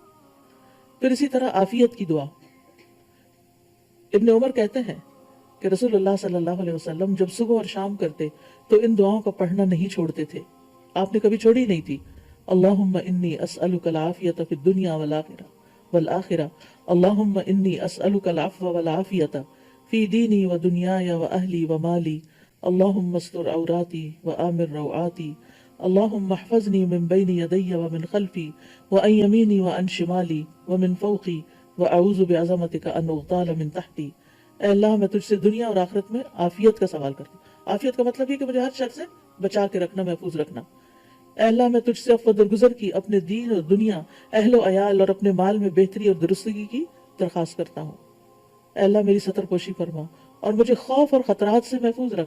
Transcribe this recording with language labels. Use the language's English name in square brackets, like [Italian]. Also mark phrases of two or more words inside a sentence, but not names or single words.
[Urdu] پھر اسی طرح عافیت کی دعا، ابن عمر کہتے ہیں کہ رسول اللہ [Arabic] صلی اللہ علیہ وسلم [Urdu] جب صبح اور شام کرتے تو ان دعاؤں کا پڑھنا نہیں چھوڑتے تھے، آپ نے کبھی چھوڑی نہیں تھی۔ [Arabic] اللہم انی اسألک العافیت فی الدنیا والآخرہ، اللہم انی اسألک العفو والعافیت فی دینی و دنیای و اہلی و مالی، اللہم استر عوراتی و آمر روعاتی، اللہم احفظنی من بین یدی و من خلفی و عن یمینی و عن شمالی و من فوقی وَأَعُوذُ بِعَظَمَتِكَ أَنْ أُغْتَالَ مِنْ تَحْتِي۔ [Urdu] اے اللہ میں تجھ سے دنیا اور آخرت میں عافیت کا سوال کرتا ہوں۔ عافیت کا مطلب یہ کہ مجھے ہر شر سے بچا کے رکھنا، محفوظ رکھنا۔ اے اللہ میں تجھ سے عفو درگزر کی، اپنے دین اور دنیا، اہل و عیال اور اپنے مال میں بہتری اور درستگی کی درخواست کرتا ہوں۔ اے اللہ میری ستر پوشی فرما اور مجھے خوف اور خطرات سے محفوظ رکھ۔